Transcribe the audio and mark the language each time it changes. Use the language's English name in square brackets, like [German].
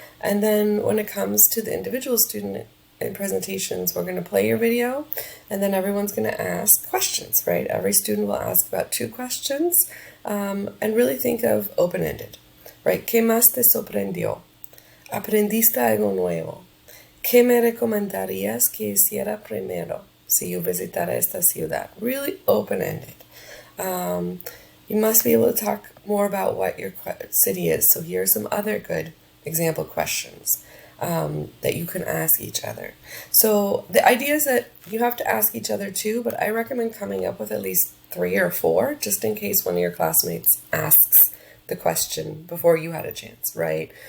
[English] And then when it comes to the individual student in presentations, we're going to play your video, and then everyone's going to ask questions, right? Every student will ask about 2 questions, and really think of open-ended, right? [Spanish] ¿Qué más te sorprendió? ¿Aprendiste algo nuevo? ¿Qué me recomendarías que hiciera primero si yo visitara esta ciudad? [English] Really open-ended. You must be able to talk more about what your city is. So here are some other good example questions that you can ask each other. So the idea is that you have to ask each other too, but I recommend coming up with at least 3 or 4, just in case one of your classmates asks the question before you had a chance, right?